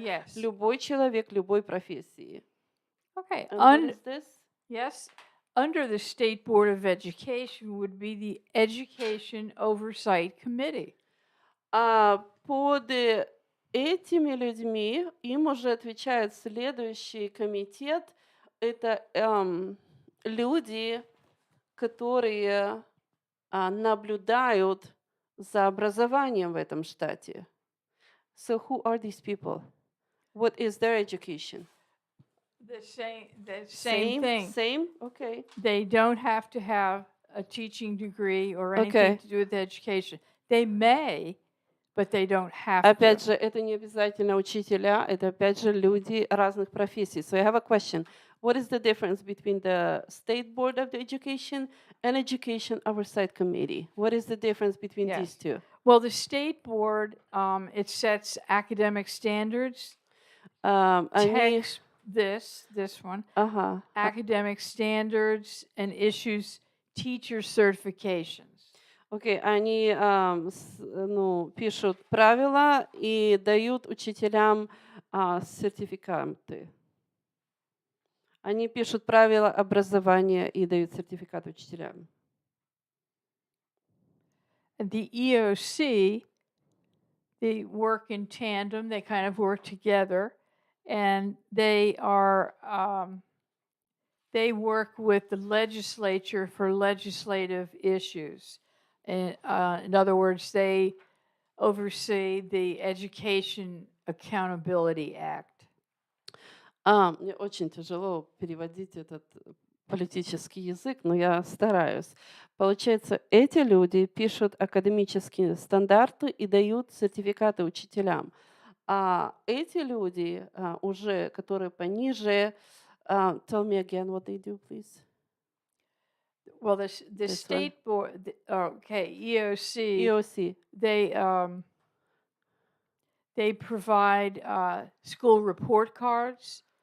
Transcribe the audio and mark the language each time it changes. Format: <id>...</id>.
<en>Yes.</en> <ru>любой человек, любой профессии.</ru> <en>Okay. And what is this? Yes. Under the State Board of Education would be the Education Oversight Committee.</en> <ru>Под этими людьми им уже отвечает следующий комитет. Это люди, которые наблюдают за образованием в этом штате.</ru> <en>So who are these people? What is their education? The same thing. Same? Okay. They don't have to have a teaching degree or anything Okay. to do with education. They may, but they don't have</en> <ru>Опять</ru> <en>to.</en> <ru>же, это не обязательно учителя, это опять же люди разных профессий.</ru> <en>So I have a question. What is the difference between the State Board of Education and Education Oversight Committee? What is the difference between these two? Well, the state board, it sets academic standards.</en> <ru>Они,</ru> <en>This one,</en> <ru>ага,</ru> <en>academic standards and issues teacher certifications.</en> <ru>окей, они ну, пишут правила и дают учителям сертификаты. Они пишут правила образования и дают сертификат учителям.</ru> <en>The EOC, they work in tandem, they kind of work together, and they work with the legislature for legislative issues. In other words, they oversee the Education Accountability Act. Мне очень тяжело переводить этот политический язык, но я стараюсь. Получается, эти люди пишут академические стандарты и дают сертификаты учителям.</en> <ru>А эти люди уже, которые пониже,</ru> <en>tell me again what they do, please. Well, the This state board, EOC, EOC. they provide school report cards.</en>